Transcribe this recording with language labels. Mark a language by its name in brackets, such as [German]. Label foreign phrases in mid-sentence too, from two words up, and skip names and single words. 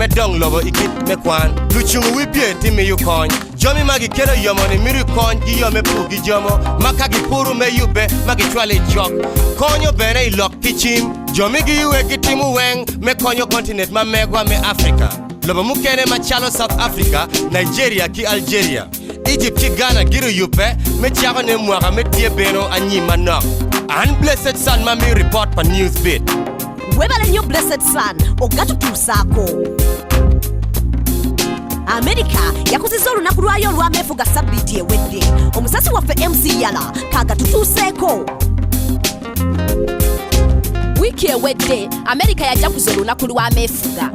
[Acoli] dong lobo ikit me kwan luchungu wipie timi yukony Jomi magi kero yomoni miru kony gi yome pugi jomo maka gi puru me yube magi chwale chok konyo bene ilok kichim jomi gi yue gitimu weng me konyo kontinent ma megwa me Africa lobo mukene machalo South Africa Nigeria ki Algeria Egypt ki Ghana giru yupe me chako ne mwaka me tie beno anyi manok Blessed Sun mami report pa Newsbeat [Ganda] webale nnyo Blessed Sun ogatutuusaako. America yakuzizza olunaku lwayo olw'ameefuga sabbiiti ewedde. Omusasi waffe MC Yala kaga tutuuseeko. Wiki ewedde America yajja kuza olunaku lw'ameefuga.